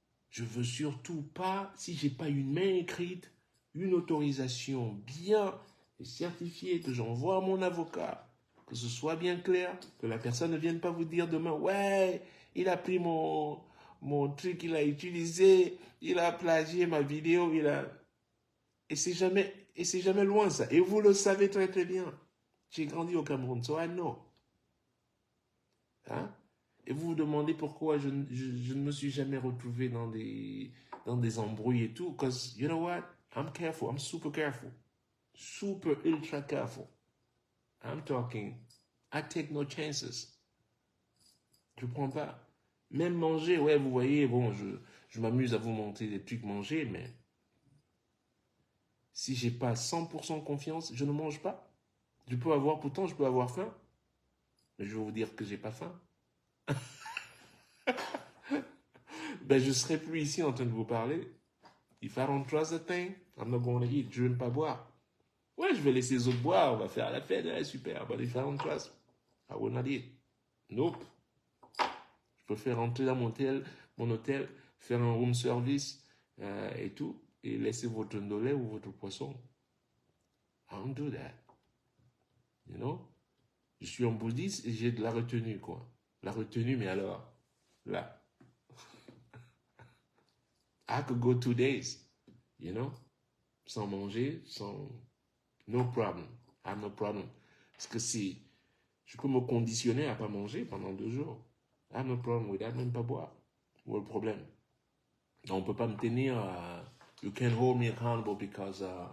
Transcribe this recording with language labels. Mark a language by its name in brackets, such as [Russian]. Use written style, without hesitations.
[French] Je veux surtout pas, si j'ai pas une main écrite, une autorisation bien certifiée que j'envoie à mon avocat, que ce soit bien clair, que la personne ne vienne pas vous dire demain, ouais, il a pris mon truc, il a utilisé, il a plagié ma vidéo, et c'est jamais loin ça. Et vous le savez très très bien. J'ai grandi au Cameroun, [English] so I know. [French] Hein? Et vous vous demandez pourquoi je ne me suis jamais retrouvé dans des embrouilles et tout. [English] Because, you know what? I'm careful. I'm super careful. Super ultra careful. I'm talking, I take no chances. [French] Je prends pas. Même manger, ouais, vous voyez, bon, je m'amuse à vous montrer des trucs manger, mais si j'ai pas 100% confiance, je ne mange pas. Pourtant, je peux avoir faim, mais je vais vous dire que j'ai pas faim. Ben, je serai plus ici en train de vous parler. [English] If I don't trust the thing, I'm not going to eat. [French] Je vais pas boire. Ouais, je vais laisser les autres boire, on va faire la fête, ouais, super. [English] But if I don't trust, I will not eat. Nope. [French] Je peux faire rentrer dans mon hôtel, faire un room service et tout, et laisser votre ndolé ou votre poisson. [English] I don't do that. You know? [French] Je suis en bouddhiste et j'ai de la retenue, quoi. La retenue, mais alors, là. [English] I could go 2 days, you know? [French] Sans manger, sans... [English] No problem. I have no problem. [French] Parce que si je peux me conditionner à pas manger pendant 2 jours, [English] I have no problem with that, [French] même pas boire. Où est le problème? Donc, on peut pas me tenir... [English] you can't hold me accountable because...